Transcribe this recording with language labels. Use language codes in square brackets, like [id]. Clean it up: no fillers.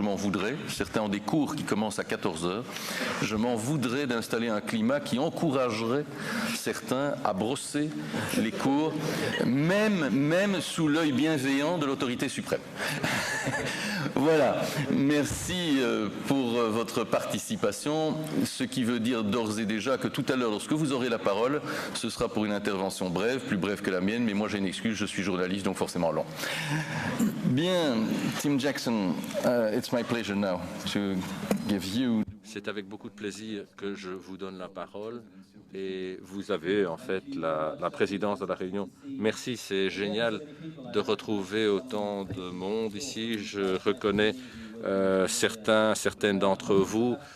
[fr] Je m'en voudrais, certains ont des cours qui commencent à 14h, je m'en voudrais d'installer un climat qui encouragerait certains à brosser les cours, même sous l'œil bienveillant de l'autorité suprême. Voilà, merci pour votre participation, ce qui veut dire d'ores et déjà que tout à l'heure, lorsque vous aurez la parole, ce sera pour une intervention brève, plus brève que la mienne, mais moi j'ai une excuse, je suis journaliste, donc forcément long. Bien, [en] Tim Jackson, it's my pleasure now to give you... [fr] C'est avec beaucoup de plaisir que je vous donne la parole et vous avez en fait la présidence de la réunion. Merci, c'est génial de retrouver autant de monde ici. Je reconnais certaines d'entre vous.